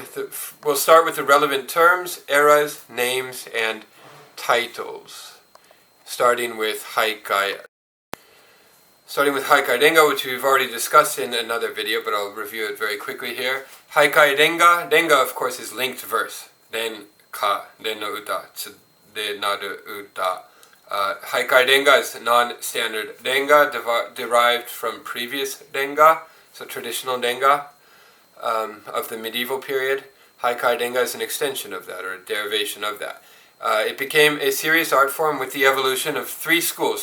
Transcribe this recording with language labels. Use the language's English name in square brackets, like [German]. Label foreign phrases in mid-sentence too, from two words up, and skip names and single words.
[English] We'll start with the relevant terms, eras, names, and titles. Starting with Haikai Renga, which we've already discussed in another video, but I'll review it very quickly here. Haikai Renga. Renga, of course, is linked verse. [Japanese] Ren, ka, ren no uta, tsude naru uta. [English] Haikai Renga is non-standard Renga, derived from previous Renga, so traditional Renga of the medieval period. Haikai Renga is an extension of that, or a derivation of that. It became a serious art form with the evolution of three schools.